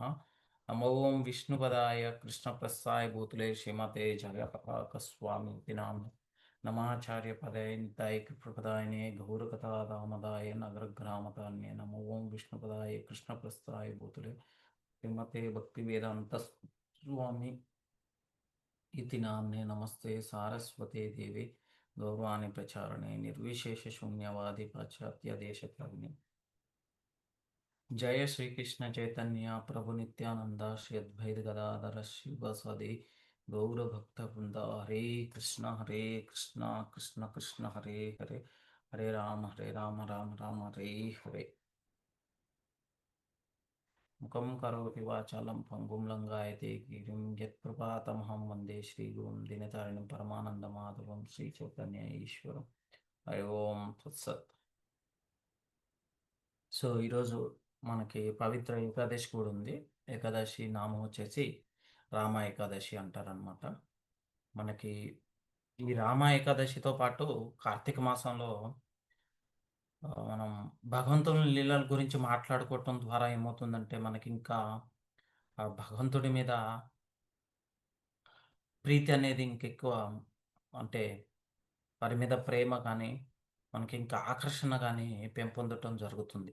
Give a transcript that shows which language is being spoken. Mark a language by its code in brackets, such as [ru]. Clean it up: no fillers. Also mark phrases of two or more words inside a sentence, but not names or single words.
[sa] నమో ఓం విష్ణుపదాయ కృష్ణప్రస్థాయ భూతలే శ్రీమతే జగపతాకస్వామితి నామ్నే నమాచార్యపదాయ నితాయ కృపదాయనే గౌరకథాదామదాయ నగరగ్రామతాన్యే నమో ఓం విష్ణుపదాయ కృష్ణప్రస్థాయ భూతలే శ్రీమతే భక్తివేదాంత స్వామి इति नाम्ने नमस्ते सारस्वते देवे गौरवाणी प्रचारणे निर्विशेष शून्यवादी पाश्चात्य देशकारिणे जय श्री कृष्ण चैतन्य प्रभु नित्यानंद श्री अद्वैत गदाधर शिव सदे गौर भक्त वृंद हरे कृष्ण कृष्ण कृष्ण हरे हरे हरे राम राम राम हरे हरे मुखं करोति वाचालं पङ्गुं लङ्घयते गिरिं यत्प्रपातमहं वन्दे श्रीगुरुं दिनतारिणीं परमानन्दमाधवं श्रीचैतन्य ఈశ్వరం హరి ఓం తత్సత్. [te] సో ఈరోజు మనకి పవిత్ర ఏకాదశి కూడా ఉంది. ఏకాదశి నామం వచ్చేసి రామ ఏకాదశి అంటారనమాట. మనకి ఈ రామ ఏకాదశితో పాటు కార్తీక మాసంలో మనం భగవంతుని లీలల గురించి మాట్లాడుకోవటం ద్వారా ఏమవుతుందంటే మనకి ఇంకా ఆ భగవంతుడి మీద ప్రీతి అనేది ఇంకెక్కువ, అంటే వారి మీద ప్రేమ కానీ మనకి ఇంకా ఆకర్షణ కానీ పెంపొందటం జరుగుతుంది.